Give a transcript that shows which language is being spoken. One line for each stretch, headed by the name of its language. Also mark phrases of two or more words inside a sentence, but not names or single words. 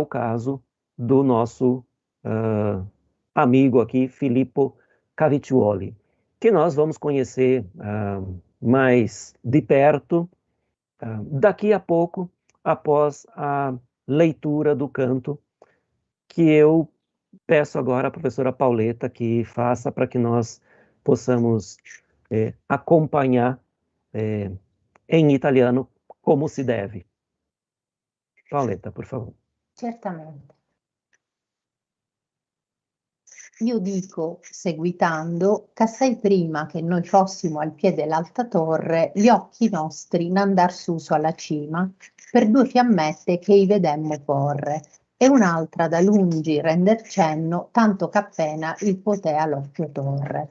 Portuguese: caso do nosso amigo aqui, Filippo Caviccioli, que nós vamos conhecer mais de perto daqui a pouco, após a leitura do canto, que eu peço agora à professora Pauleta que faça para que nós possamos acompanhar em italiano como se deve. Paoletta, por favor.
Italian: Certamente. Io dico, seguitando, che assai prima che noi fossimo al piede dell'alta torre, gli occhi nostri n'andar su alla cima, per due fiammette che i vedemmo porre, e un'altra da lungi render cenno, tanto qu'appena il potea l'occhio torre.